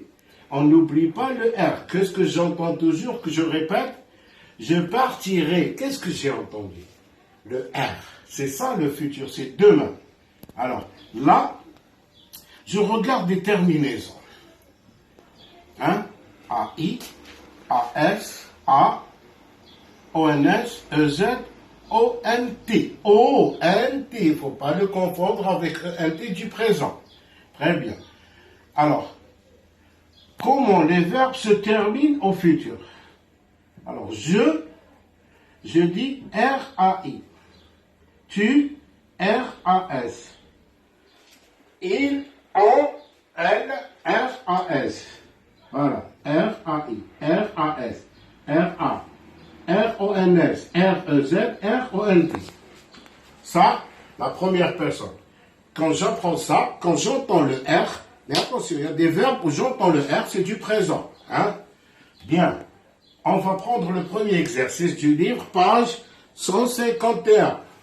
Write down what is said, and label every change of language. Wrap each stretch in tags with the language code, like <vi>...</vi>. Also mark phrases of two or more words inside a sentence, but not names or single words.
<fr>On n'oublie pas le R. Qu'est-ce que j'entends toujours, que je répète? Je partirai. Qu'est-ce que j'ai entendu? Le R. C'est ça le futur, c'est demain. Alors, là, je regarde des terminaisons. Hein? A-I, A-S, A, O-N-S, E-Z, O-N-T. O-N-T, il ne faut pas le confondre avec E-N-T du présent. Très bien. Alors, comment les verbes se terminent au futur? Alors, je dis R-A-I. Tu, R-A-S. Il, on, elle, R-A-S. Voilà. R-A-I. R-A-S. R-A. R-O-N-S. R-E-Z. R-O-N-T. Ça, la première personne. Quand j'apprends ça, quand j'entends le R, mais attention, il y a des verbes où j'entends le R, c'est du présent. Hein? Bien. On va prendre le premier exercice du livre, page 151.</fr>